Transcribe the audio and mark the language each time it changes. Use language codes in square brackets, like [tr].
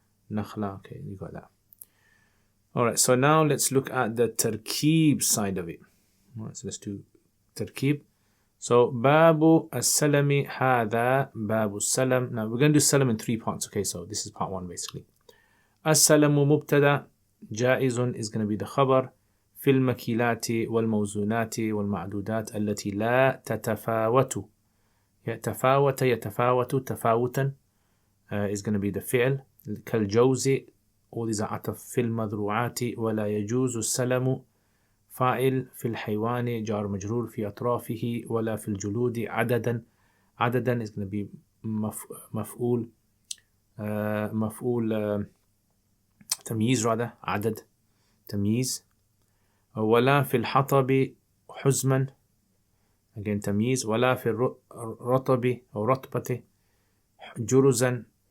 [en] Nakhla, okay, you got that. Alright, so now let's look at the tarkeeb side of it. Alright, so let's do tarkeeb. So, [ar] Babu as-salami hadha Babu salam. [en] Now, we're going to do salam in 3 parts. Okay, so this is part 1 basically. [ar] As-salamu mubtada. [en] Jaizun is going to be the khabar. [ar] في المكيلات والموزونات والمعدودات التي لا تتفاوت. يتفاوت يتفاوت تفاوتا [en] is going to be the fi'l. [ar] كالجوز, [en] all these are [ar] عطف في المذروعات. ولا يجوز السلم فاعل في الحيوان جار مجرور في أطرافه. ولا في الجلود عددا. عددا [en] is going to be [ar] مفعول مفعول تمييز [en] rather. [ar] عدد تمييز. ولا في الحطب حزما again تمييز. ولا في الرطب أو رطبة جرزا.